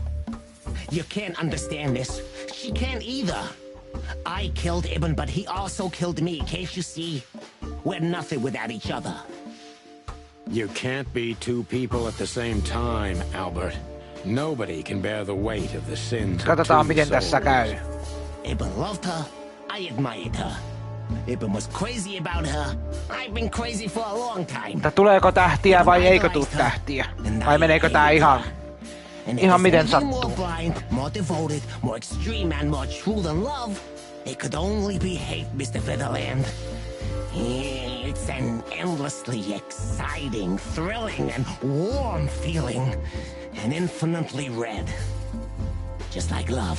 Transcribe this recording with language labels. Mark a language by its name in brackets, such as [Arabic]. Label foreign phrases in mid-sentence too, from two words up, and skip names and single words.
[English] You can't understand this. She can't either. I killed Ibn, but he also killed me. Can't you see? We're nothing without each other. You can't be two people at the same time, Albert. Nobody can bear the weight of the sins of [Finnish] Katsotaan two miten tässä käy. [English] Ibn loved her. I admired her. Ibn was crazy about her. I've been crazy for a long time. [Finnish] Mutta tuleeko tähtiä vai eikö tuu tähtiä? Vai meneekö tää ihan miten sattuu? [English] More blind, more devoted, more extreme and more true than love. It could only be hate, Mr. Featherland. It's an endlessly exciting, thrilling, and warm feeling. And infinitely red. Just like love.